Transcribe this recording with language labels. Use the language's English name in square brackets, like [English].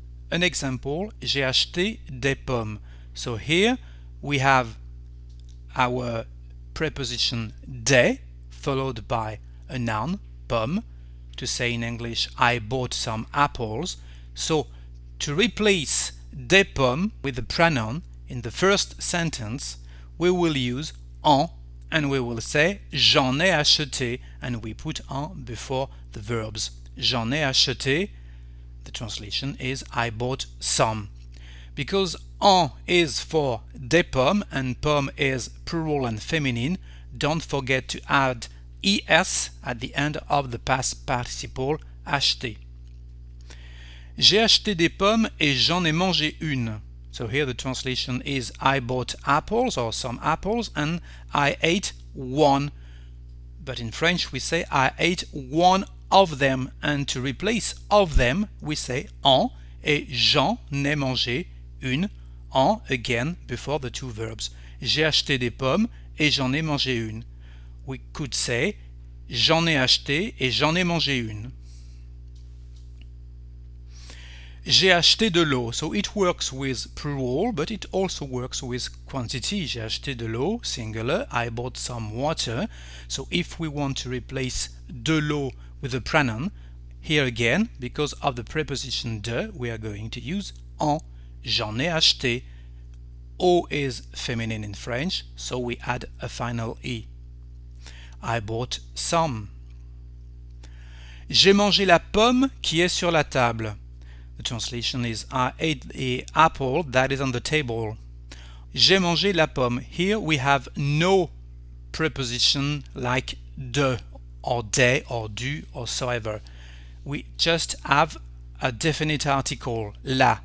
[English] An example, [French] j'ai acheté des pommes. [English] So here we have our preposition des followed by a noun, pomme, to say in English, I bought some apples. So to replace des pommes with the pronoun in the first sentence, we will use en and we will say [French] j'en ai acheté, [English] and we put en before the verbs. [French] J'en ai acheté, [English] the translation is I bought some. Because en is for des pommes and pomme is plural and feminine, don't forget to add es at the end of the past participle acheté. [French] J'ai acheté des pommes et j'en ai mangé une. [English] So here the translation is I bought apples or some apples and I ate one. But in French we say I ate one of them, and to replace of them we say en [French] et j'en ai mangé une, [English] en again before the two verbs. [French] J'ai acheté des pommes et j'en ai mangé une. We could say j'en ai acheté et j'en ai mangé une. J'ai acheté de l'eau. [English] So it works with plural, but it also works with quantity. [French] J'ai acheté de l'eau, [English] singular. I bought some water. So if we want to replace de l'eau with a pronoun, here again, because of the preposition de, we are going to use en. [French] J'en ai acheté. [English] Eau is feminine in French, so we add a final e. I bought some. [French] J'ai mangé la pomme qui est sur la table. [English] The translation is I ate the apple that is on the table. [French] J'ai mangé la pomme. [English] Here we have no preposition like de or des or du or so ever. We just have a definite article, la.